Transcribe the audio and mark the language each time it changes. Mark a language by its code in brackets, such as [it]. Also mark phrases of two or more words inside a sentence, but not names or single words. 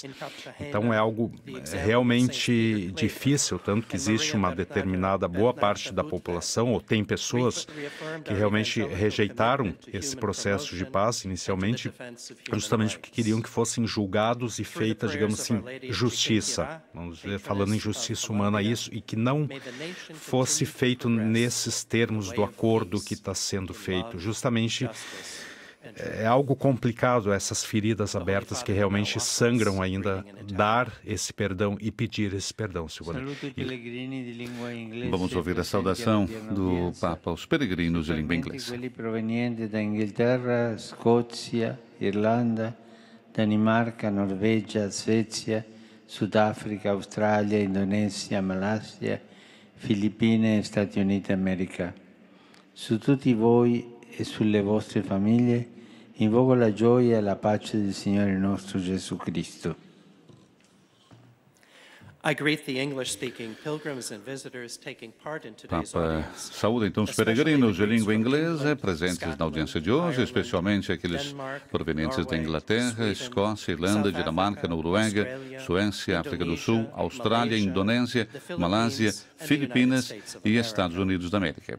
[pt] Então é algo realmente difícil, tanto que existe uma determinada boa parte da população, ou tem pessoas que realmente rejeitaram esse processo de paz inicialmente, justamente porque queriam que fossem julgados e feita, digamos assim, justiça, vamos dizer, falando em justiça humana isso, e que não fosse feito nesses termos do acordo que está sendo feito. Justamente é algo complicado, essas feridas abertas que realmente sangram ainda, dar esse perdão e pedir esse perdão, Silvana. Vamos ouvir a saudação do Papa aos peregrinos de língua inglesa. [it] Quelli provenienti da Inghilterra, Scozia, Irlanda, Danimarca, Norvegia, Svezia, Sudafrica, Australia, Indonesia, Malaysia, Filippine e Stati Uniti d'America. Su tutti voi e sulle vostre famiglie invoco la gioia e la pace del Signore nostro Gesù Cristo. [pt] Papa saúda então os peregrinos de língua inglesa presentes na audiência de hoje, especialmente aqueles provenientes da Inglaterra, Escócia, Irlanda, Dinamarca, Noruega, Suécia, África do Sul, Austrália, Indonésia, Malásia, Filipinas e Estados Unidos da América.